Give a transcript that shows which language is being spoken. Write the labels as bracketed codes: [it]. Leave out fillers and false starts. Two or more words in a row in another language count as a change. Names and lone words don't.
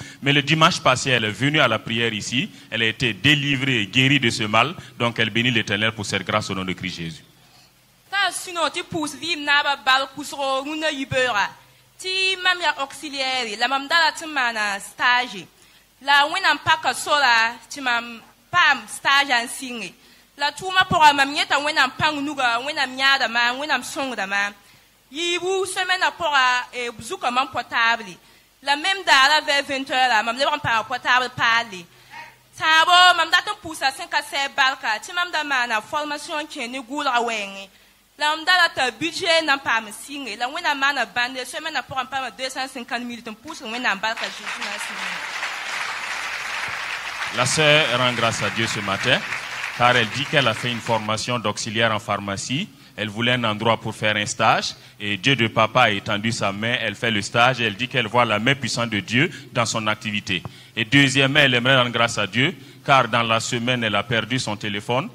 [fr] Mais le dimanche passé, elle est venue à la prière ici. Elle a été délivrée et guérie de ce mal. Donc elle bénit l'Éternel pour cette grâce au nom de Christ Jésus. [mos] ti mam ya auxiliaire la mam dala ti mana stage la wẽnnaam paka sola tɩ mam paam stage n sɩnge la tʋʋma pʋga mam yẽta wẽnnaam pãng nuga wẽnnaam yãadama wẽnnaam sõngdama yiibu semaine pʋga zuka mam portable [fr] la même [mos] daara [fr] vers 20 heures [mos] la mam lebg n paama portable paale tãabo mam dat n pʋʋsa sẽn ka sɛɛ barka tɩ mam da maana formation kẽ ne gʋʋlga wɛɛngẽ la mam dala t'a budget nan paam sɩnge la wẽnnaam maana bãnde semaine pʋga n paama 250 minutes n pʋʋsg wẽnnaam barka jésus na sɩnge. [fr] La sœur rend grâce à Dieu ce matin, car elle dit qu'elle a fait une formation d'auxiliaire en pharmacie. Elle voulait un endroit pour faire un stage. Et Dieu de papa a étendu sa main, elle fait le stage et elle dit qu'elle voit la main puissante de Dieu dans son activité. Et deuxièmement, elle aimerait rendre grâce à Dieu, car dans la semaine, elle a perdu son téléphone.